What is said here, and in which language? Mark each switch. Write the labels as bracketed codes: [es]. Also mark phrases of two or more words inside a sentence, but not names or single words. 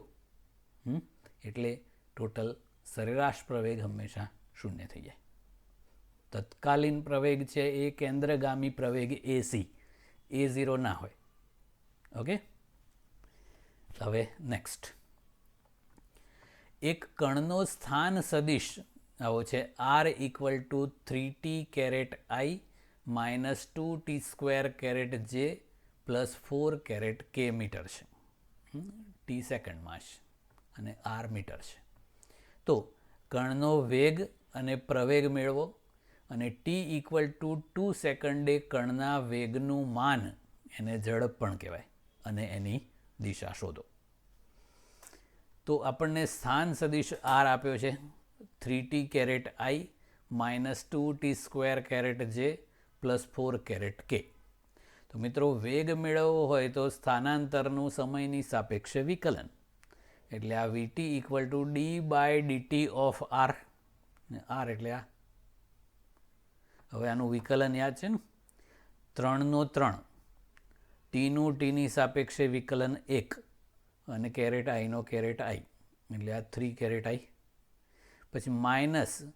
[gu] એટલે ટોટલ સરેરાશ પ્રવેગ હંમેશા શૂન્ય થઈ જાય. તત્કાલીન પ્રવેગ છે એ કેન્દ્રગામી પ્રવેગ એસી, A0 ના હોય. ઓકે, હવે નેક્સ્ટ, એક કણનો સ્થાન સદિશ આવો છે r = [en] 3t caret i minus 2t square caret j plus 4 caret k [gu] મીટર છે. t સેકન્ડમાં છે અને r મીટર છે. તો કણનો વેગ અને પ્રવેગ મેળવો અને t = 2 સેકન્ડે કણના વેગનું માન, એને ઝડપ પણ કહેવાય, અને એની દિશા શોધો. તો આપણને સ્થાન સદિશ r આપ્યો છે [en] 3t caret i minus 2t square caret j plus 4 caret k. [gu] તો મિત્રો, વેગ મેળવવો હોય તો સ્થાનાંતરનું સમયની સાપેક્ષે વિકલન, એટલે આ vt = [en] d/dt of r, [gu] r એટલે આ. હવે આનું વિકલન યાદ છે ને? 3/3, ટીનું ટીની સાપેક્ષે વિકલન 1 અને [en] caret iનો caret i, [gu] એટલે આ [en] 3 caret i.